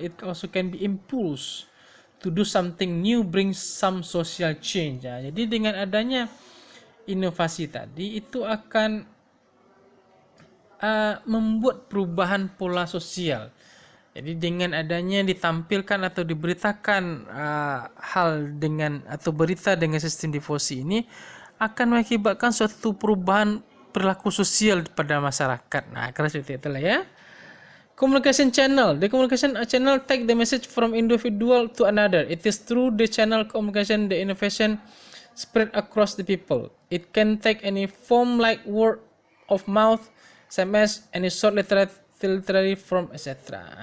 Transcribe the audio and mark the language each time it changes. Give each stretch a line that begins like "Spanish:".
English: It also can be impulse to do something new, bring some social change.
Indonesian: Jadi dengan adanya inovasi tadi itu akan membuat perubahan pola sosial. Jadi dengan adanya ditampilkan atau diberitakan hal dengan atau berita dengan sistem difusi ini akan mengakibatkan suatu perubahan perilaku sosial pada masyarakat. Karena seperti itulah ya.
English: Communication channel. The communication channel take the message from individual to another. It is through the channel communication the innovation spread across the people. It can take any form like word of mouth, SMS, any short literary form, etc.